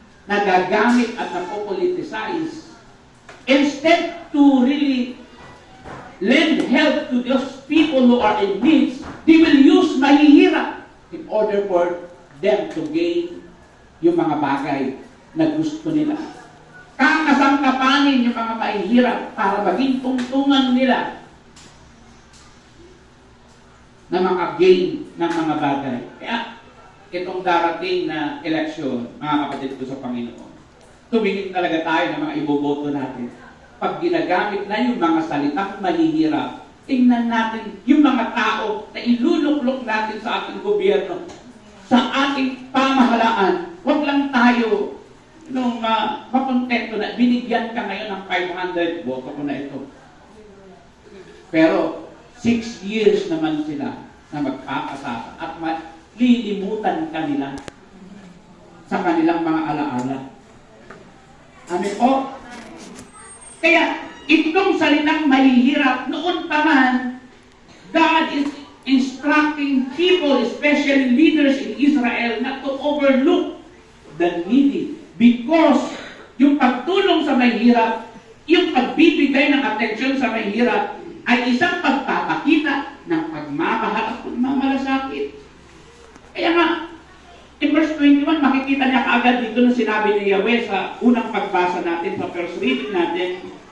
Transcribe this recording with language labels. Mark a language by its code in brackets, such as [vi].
[tl] nagagamit at napopoliticize, [en] instead to really lend help to those people who are in needs, they will use mahihirap in order for them to gain [tl] yung mga bagay na gusto nila. Kakasangkapanin yung mga mahihirap para maging tungtungan nila na mga gain ng mga bagay. Kaya itong darating na eleksyon, mga kapatid ko sa Panginoon, tumingin talaga tayo ng mga iboboto natin. Pag ginagamit na yung mga salitang mahihirap, tingnan natin yung mga tao na iluluklok natin sa ating gobyerno, sa ating pamahalaan. Huwag lang tayo nung makontento na binigyan ka ngayon ng 500, boto ko na ito. Pero 6 years naman sila na magkakasama at lilimutan kanila sa kanilang mga alaala. Amen po? Kaya itong salitang mahihirap, noon pa man, [en] God is instructing people, especially leaders in Israel, not to overlook the needy. [tl] Because yung pagtulong sa mahihirap, yung pagbibigay ng atensyon sa mahihirap, ay isang pagpapakita ng pagmamahal at pagmamalasakit. Kaya nga, in verse 21, makikita niya kaagad dito na sinabi ni Yahweh sa unang pagbasa natin, sa first reading natin.